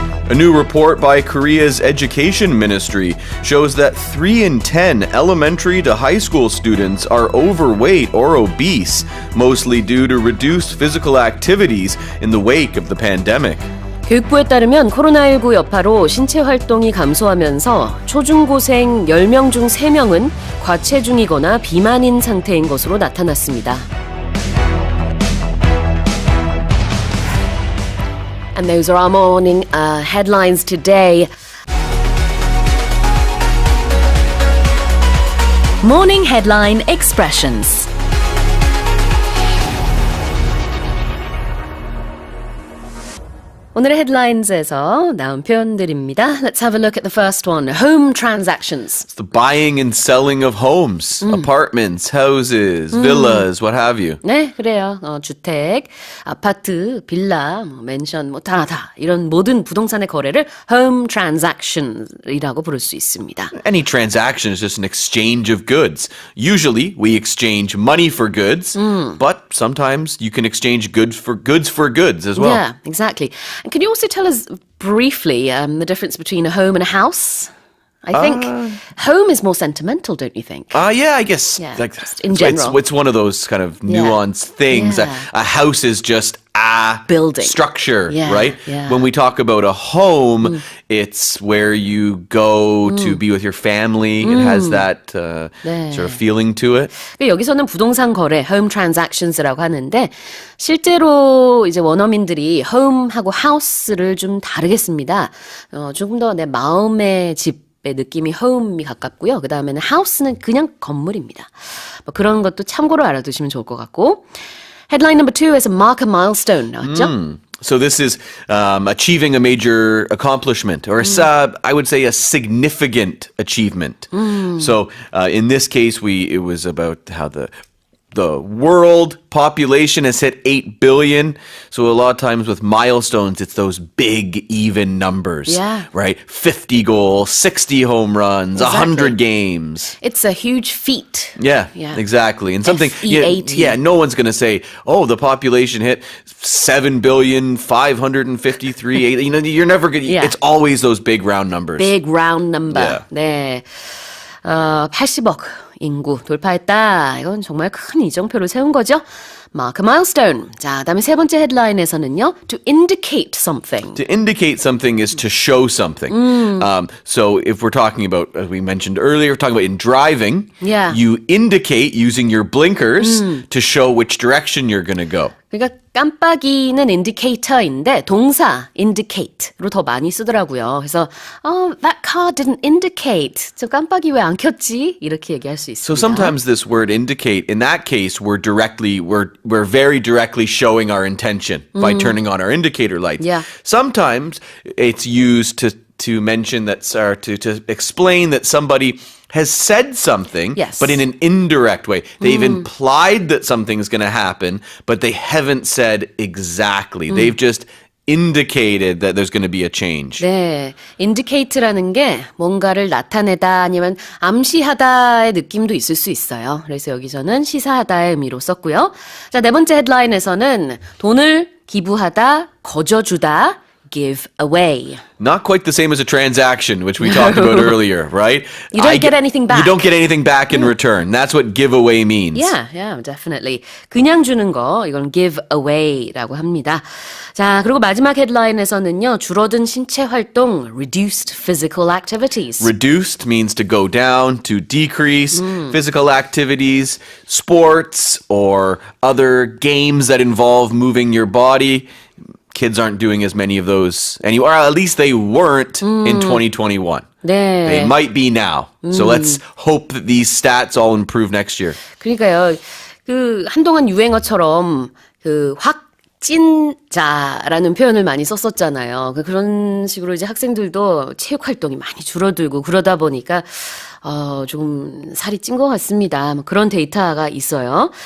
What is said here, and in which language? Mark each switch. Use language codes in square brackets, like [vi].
[en] A new report by Korea's education ministry shows that 3 in 10 elementary to high school students are overweight or obese, mostly due to reduced physical activities in the wake of the pandemic. [ko] 교육부에 따르면 코로나19 여파로 신체 활동이 감소하면서 초중고생 10명 중 3명은 과체중이거나 비만인 상태인 것으로 나타났습니다. [en] And those are our morning headlines today. Morning headline expressions. [ko] 오늘의 헤드라인즈에서 나온 표현들입니다. [en] Let's have a look at the first one. Home transactions. It's the buying and selling of homes, apartments, houses, villas, what have you. [ko] 네, 그래요. 주택, 아파트, 빌라, 맨션, 다 이런 모든 부동산의 거래를 [en] home transaction이라고 [ko] 부를 수 있습니다. [en] Any transaction is just an exchange of goods. Usually, we exchange money for goods, but sometimes you can exchange goods for goods as well. Yeah, exactly. And can you also tell us briefly the difference between a home and a house? I think home is more sentimental, don't you think? Yeah, I guess. Yeah, like, just in general. It's one of those kind of nuanced things. Yeah. A house is just a building. Structure, Yeah, right? yeah. When we talk about a home, it's where you go to be with your family. It has that [ko] 네. [en] sort of feeling to it. [ko] 여기서는 부동산 거래, [en] home transactions라고 [ko] 하는데 실제로 이제 원어민들이 home하고 house를 좀 다르게 씁니다. 조금 더 내 마음의 집 의 느낌이 home이 가깝고요. 그 다음에는 house는 그냥 건물입니다. 뭐 그런 것도 참고로 알아두시면 좋을 것 같고. [en] Headline number 2에서 mark a milestone [ko] 나왔죠? [en] So this is achieving a major accomplishment, or I would say a significant achievement. So in this case, it was about how the world population has hit 8 billion. So a lot of times with milestones, it's those big even numbers, Yeah. right? 50 goals, 60 home runs, Exactly. 100 games. It's a huge feat. Yeah, Yeah. exactly. And something, FEAT. no one's going to say, oh, the population hit 7,553,000. You're never going to, Yeah. it's always those big round numbers. Big round number. Yeah. [ko] 네. 80억 인구 돌파했다. 이건 정말 큰 이정표를 세운 거죠. [en] Mark a milestone. [ko] 자, 그다음에 세 번째 헤드라인에서는요. [en] To indicate something. To indicate something is to show something. So if we're talking about, as we mentioned earlier, we're talking about in driving, Yeah. you indicate using your blinkers to show which direction you're going to go. [ko] 그러니까 깜빡이는 indicator인데 동사 indicate로 더 많이 쓰더라고요. 그래서 [en] that car didn't indicate. [ko] 저 깜빡이 왜 안 켰지? 이렇게 얘기할 수 수 있습니다. [en] So sometimes this word indicate, in that case, we're very directly showing our intention by turning on our indicator lights. Yeah. Sometimes it's used to mention that, to explain that somebody has said something, yes. but in an indirect way. They've implied that something's going to happen, but they haven't said exactly. They've just indicated that there's going to be a change. [ko] 네, indicate라는 게 뭔가를 나타내다 아니면 암시하다의 느낌도 있을 수 있어요. 그래서 여기서는 시사하다의 의미로 썼고요. 자, 네 번째 헤드라인에서는 돈을 기부하다, 거저주다, give away. [en] Not quite the same as a transaction, which we talked about earlier, right? You don't get anything back. You don't get anything back in return. That's what give away means. Yeah, definitely. [ko] 그냥 주는 거, 이건 give away라고 합니다. 자, 그리고 마지막 헤드라인에서는요, 줄어든 신체 활동, [en] reduced physical activities. Reduced means to go down, to decrease. Physical activities, sports, or other games that involve moving your body. Kids aren't doing as many of those anymore, or at least they weren't in 2021. [ko] 네. [en] They might be now. So let's hope that these stats all improve next year. [ko] 그러니까요, 한동안 유행어처럼 확진자라는 표현을 많이 썼었잖아요. 그런 식으로 이제 학생들도 체육 활동이 많이 줄어들고 그러다 보니까 좀 살이 찐 것 같습니다. 그런 데이터가 있어요.